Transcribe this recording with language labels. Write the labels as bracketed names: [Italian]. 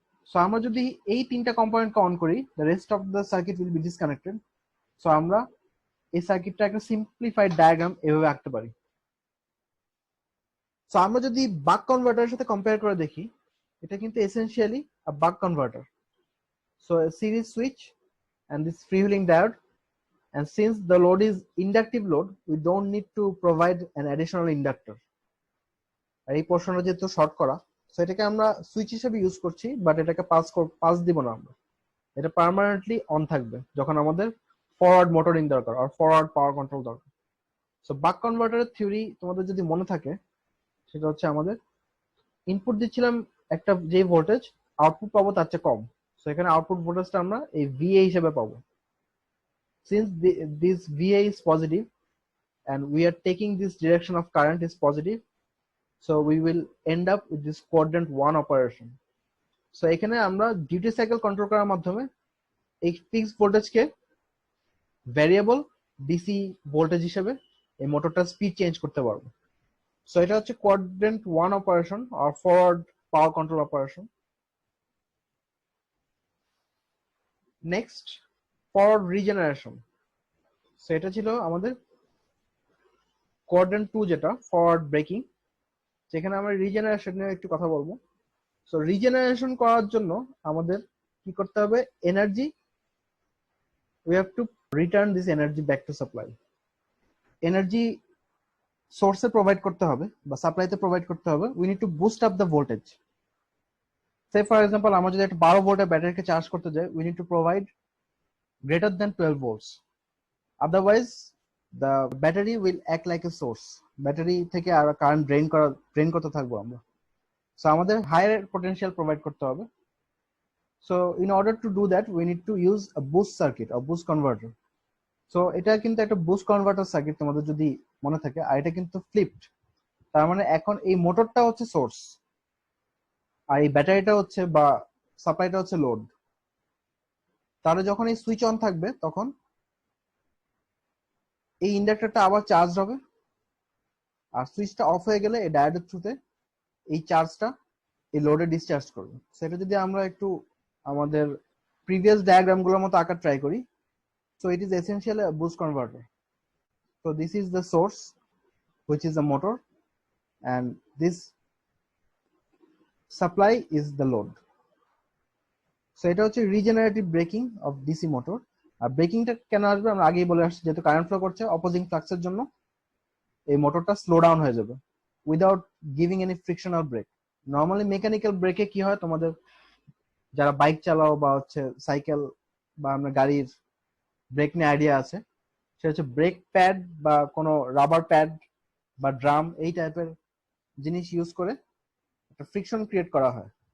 [Bangla] So আমরা যদি এই 3টা কম্পোনেন্টকে অন করি, [English] The rest of the circuit will be disconnected. [Bangla] So আমরা এই সার্কিটটা একটা সিম্পলিফাইড ডায়াগ্রাম এভাবে আঁকতে পারি। সো আমরা যদি বাক কনভার্টারের সাথে কম্পেয়ার করে দেখি, এটা কিন্তু এসেনশিয়ালি আ বাক converter. [English] So a series switch and this freewheeling diode, and since the load is inductive load, we don't need to provide an additional inductor. [Bangla] আর এই পোর্শনটা যেহেতু শর্ট করা, সো এটাকে আমরা সুইচ হিসেবে ইউজ করছি, বাট এটাকে পাস দিব না আমরা, এটা পার্মানেন্টলি অন থাকবে যখন আমাদের ফরওয়ার্ড মোটরিং দরকার আর ফরওয়ার্ড পাওয়ার কন্ট্রোল দরকার। সো বাক কনভার্টারের থিওরি তোমাদের যদি মনে থাকে, সেটা হচ্ছে আমাদের ইনপুট দিচ্ছিলাম একটা যে ভোল্টেজ, আউটপুট পাবো তার চেয়ে কম। সো এখানে আউটপুট ভোল্টেজটা আমরা এই VA হিসেবে পাবো। [English] Since this VA is positive and we are taking this direction of current is positive, so we will end up with this quadrant 1 operation. [Bangla] So এখানে আমরা ডিউটি সাইকেল কন্ট্রোল করার মাধ্যমে এই ফিক্সড ভোল্টেজকে ভ্যারিয়েবল ডিসি ভোল্টেজ হিসেবে এই মোটরটার speed change করতে পারবো। সো এটা হচ্ছে কোয়াড্রেন্ট 1 অপারেশন আর ফরওয়ার্ড পাওয়ার control operation. Next, forward regeneration. So এটা ছিল আমাদের কোয়াড্রেন্ট 2, যেটা ফরওয়ার্ড ব্রেকিং, যেখানে আমরা রিজেনারেশন নিয়ে একটু কথা বলবো। সো রিজেনারেশন করার জন্য আমাদের কি করতে হবে? [English] Energy, we have to return this energy back to supply. [Bangla] Energy সোর্সে provide করতে হবে বা সাপ্লাইতে প্রোভাইড করতে হবে। [English] we need to boost up the voltage. say for example, [Bangla] আমরা যদি একটা 12 ভোল্টের ব্যাটারিকে চার্জ করতে যাই, [English] we need to provide greater than 12 volts, otherwise the battery will act like a source. [Bangla] Battery থেকে আর কারেন্ট ড্রেন করতে থাকবো আমরা। সো আমাদের হায়ার পটেনশিয়াল প্রোভাইড করতে হবে। [English] So in order to do that, we need to use a boost circuit or boost converter. [Bangla] So এটা কিন্তু একটা বুস্ট কনভার্টার সার্কিট তোমাদের যদি মনে থাকে, আর এটা কিন্তু ফ্লিপড। তার মানে এখন এই মোটরটা হচ্ছে সোর্স, আর এই ব্যাটারিটা হচ্ছে বা সাপ্লাইটা হচ্ছে লোড। তাহলে যখন এই সুইচ অন থাকবে তখন এই ইন্ডাক্টরটা আবার চার্জ হবে, আর সুইচটা অফ হয়ে গেলে এই ডায়োডের থ্রুতে এই চার্জটা এই লোডে ডিসচার্জ করবে। সেটা যদি আমরা একটু আমাদের প্রিভিয়াস ডায়াগ্রামগুলোর মতো আঁকার ট্রাই করি, [English] so it is essentially a boost converter. So this is the source, which is the motor, and this supply is the load. [Bangla] So এটা হচ্ছে regenerative breaking of DC motor. আর ব্রেকিংটা কেন আসবে আমরা আগেই বলে আসছি, যেহেতু কারেন্ট ফ্লো করছে অপোজিং ফ্লাক্সের জন্য এই মোটরটা স্লো ডাউন হয়ে যাবে [English] Without giving any frictional brake. [Bangla] Normally mechanical ব্রেকে কি হয়, তোমাদের যারা বাইক চালাও বা হচ্ছে সাইকেল বা আমরা গাড়ির ব্রেক নিয়ে আইডিয়া আছে, সেটা হচ্ছে ব্রেক প্যাড বা কোনো রাবার প্যাড বা ড্রাম এই টাইপের জিনিস ইউজ করে একটা ফ্রিকশন ক্রিয়েট করা হয়।